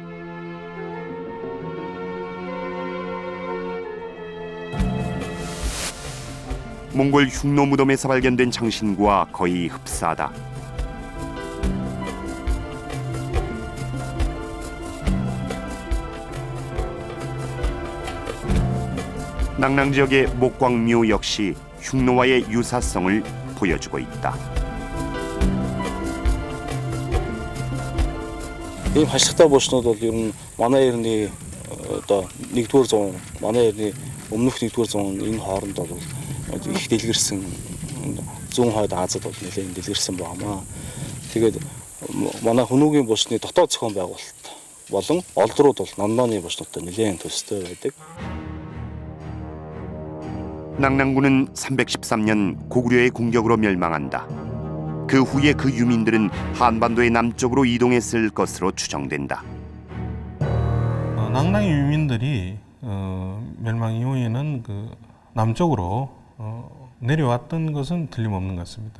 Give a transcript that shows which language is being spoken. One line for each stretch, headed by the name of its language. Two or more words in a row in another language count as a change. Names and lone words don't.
Korean: 몽골 흉노 무덤에서 발견된 장신구와 거의 흡사하다. 낭랑 지역의 목광묘 역시 흉노와의 유사성을 보여주고 있다.
Mongolian: ийм хашигтай буушнууд бол ер нь манай эртний одоо 1-р зуун, манай эртний өмнөх 1-р зуун энэ хооронд бол их дэлгэрсэн зүүн хойд Азад бол нэлээд дэлгэрсэн байна. Тэгээд манай хүнүүгийн буушны дотоод зохион байгуулалт болон олдрууд бол нондооны буушнуудтай нэлээд төстэй байдаг.
Korean: 낭랑군은 313년 고구려의 공격으로 멸망한다. 그 후에 그 유민들은 한반도의 남쪽으로 이동했을 것으로 추정된다. 낭랑의 유민들이 멸망 이후에는 그 남쪽으로 내려왔던 것은 틀림없는 것 같습니다.